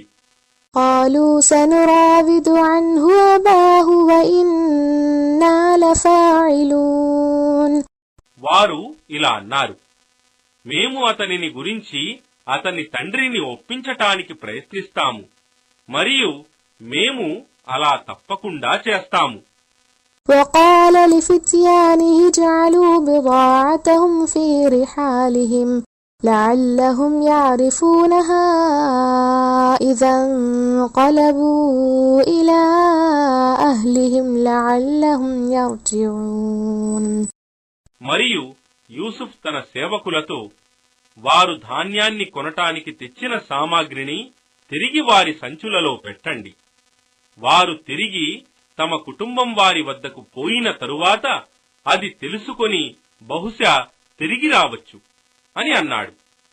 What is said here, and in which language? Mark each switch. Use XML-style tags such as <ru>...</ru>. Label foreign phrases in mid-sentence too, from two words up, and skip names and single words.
<ar>قالوا سنراود عنه أباه وإنا لفاعلون.</ar> <te>వారు ఇలా అన్నారు, మేము అతనిని గురించి అతని తండ్రిని ఒప్పించటానికి ప్రయత్నిస్తాము, మరియు మేము అలా తప్పకుండా చేస్తాము.</te> <ar>وقال لفتيانه اجعلوا بضاعتهم في رحالهم لعلهم يعرفونها إذا انقلبوا إلى أهلهم لعلهم يرجعون.</ar> <te>మరియు యూసుఫ్ తన సేవకులతో, వారు ధాన్యాన్ని కొనటానికి తెచ్చిన సామాగ్రిని తిరిగి వారి సంచులలో పెట్టండి. వారు తిరిగి తమ కుటుంబం వారి వద్దకు పోయిన తరువాత అది తెలుసుకొని బహుశా తిరిగి రావచ్చు అని అన్నాడు.</te>